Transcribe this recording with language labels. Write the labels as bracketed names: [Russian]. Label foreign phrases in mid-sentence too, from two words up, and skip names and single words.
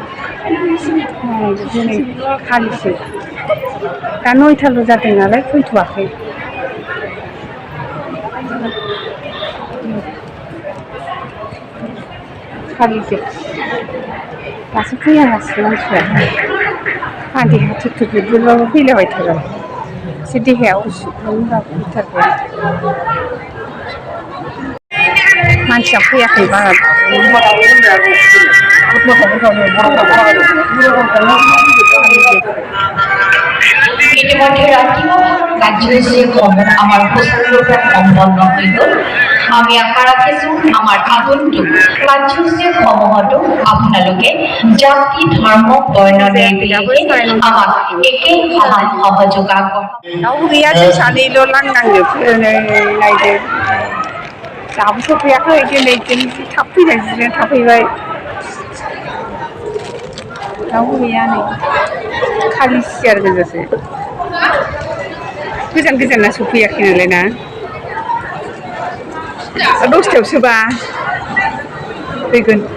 [Bodo] दिनै खालिसो दा 9टाल' जादों नालाय फैथ'वाखै खालिसो दासो फैहांगासिनो मानसिफ्रा आंहा देहा थुथुबजोबबाबो फैलायबाय थागोन एसे देहाया उसुग होनबाबो फैथारबाय मानसिया फैयाखै बारा [Assamese] ইতিমধ্যে ৰাতিপুৱা কাৰ্যসূচী আমাৰ প্ৰচাৰৰ সম্পন্ন হৈ গ'ল আমি আশা ৰাখিছোঁ আমাৰ আগন্তুক কাৰ্যসূচীসমূহতো আপোনালোকে জাতি ধৰ্ম বৰ্ণ নিৰ্বিশেষে আমাক একে সমান সহযোগ আগবঢ়াব [Bodo] रावबो गैया जों सानैल' लांनांजोब नायदो दाबो सफैयाखै दिनै जों थाब फैनाय जिरायना थाफैबाय रावबो गैया नै खालि सियार गोजासो गोजान गोजाना सफैयाखै नालाय ना 10टायावसोबा फैगोन